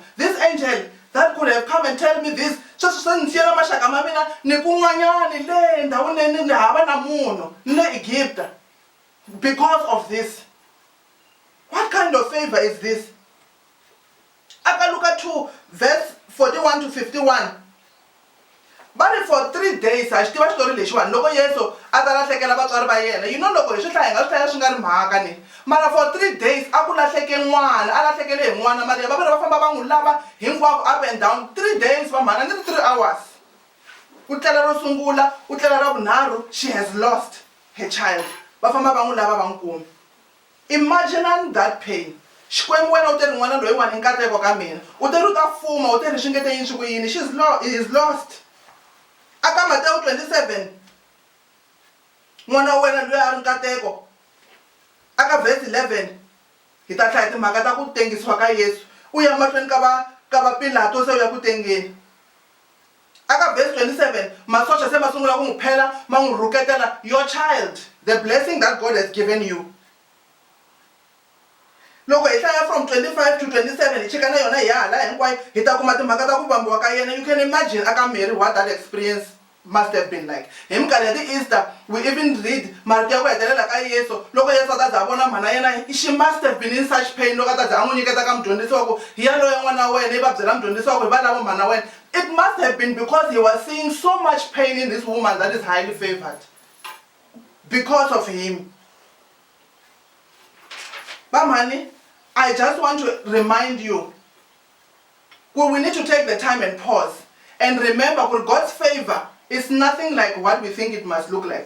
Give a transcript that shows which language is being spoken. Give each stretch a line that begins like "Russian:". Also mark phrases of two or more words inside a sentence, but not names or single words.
English: This angel that could have come and tell me this, because of this. What kind of favor is this? Luka 2 verse 41 to 51. But for 3 days, I still story
Tsonga: leshiwani loko Yesu a ta lahlekela vatswari va yena.
English: You know
Tsonga: loko hi swi hlaya hi nga swi hlaya swi nga ri mhaka ni. Mara
English: for 3 days
Tsonga: a ku lahleke n'wana, a lahlekele hi n'wana Maria. Vaviri va famba va n'wi lava hinkwavo
English: up and down
Tsonga: 3 days va mhana ni 3 hours. Ku tlela ro sungula, u tlela ra vunharhu,
English: she has lost her child.
Tsonga: Va famba va n'wi lava va n'wi kumi.
English: Imagine that pain.
Tsonga: Xikwembu wena u te ri n'wana loyi wani nkateko ka mina. U te ri u ta fuma, u te ri swi nge te yini swi ku yini.
English: He is lost.
Tsonga: Aka Matthew 27 n'wana wa wena loyi a ri nkateko. Aka verse 11 hi ta hlaya timhaka ta ku tengisiwa ka Yesu. U ya mahlweni ka va Pilato se u ya ku tengeni. Aka verse 27 masocha se ma sungula ku n'wi phela ma n'wi rhuketela
English: your child, the blessing that God has given you.
Tsonga: Loko hi hlaya
English: from 25 to 27
Tsonga: hi cheka na yona hi ya hala hinkwayo hi ta kuma timhaka ta ku vambiwa ka yena.
English: You can imagine aka Mary what that experience must have been like.
Tsonga: Hi minkarhi ya ti-Easter
English: we even read
Tsonga: marito ya ku hetelela ka Yesu. Loko Yesu a ta za vona mhana yena,
English: she must have been in such pain.
Tsonga: Loko a ta za a n'wi nyiketa ka mudyondzisi wa ku hi yaloye n'wana wa wena, i va byela mudyondzisi wa ku hi va lava mhana wena.
English: It must have been because he was seeing so much pain in this woman that is highly favored because of him. Bamhani, I just want to remind you, we need to take the time and pause and remember that God's favor is nothing like what we think it must look like.